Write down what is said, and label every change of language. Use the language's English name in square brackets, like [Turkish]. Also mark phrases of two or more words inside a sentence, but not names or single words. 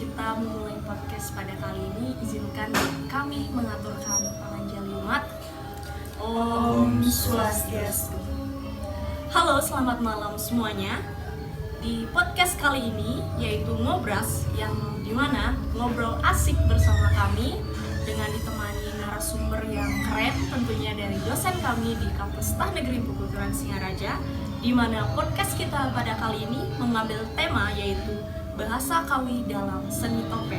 [Indonesian] kita memulai podcast pada kali ini, izinkan kami mengaturkan panganjalimat. [Balinese] Om Swastiastu. [Indonesian] Halo, selamat malam semuanya. Di podcast kali ini, yaitu Ngobras, yang dimana ngobrol asik bersama kami dengan ditemani narasumber yang keren, tentunya dari dosen kami di Kampus Tah Negeri Bukuturan Singaraja, di mana podcast kita pada kali ini mengambil tema yaitu bahasa Kawi dalam seni topeng.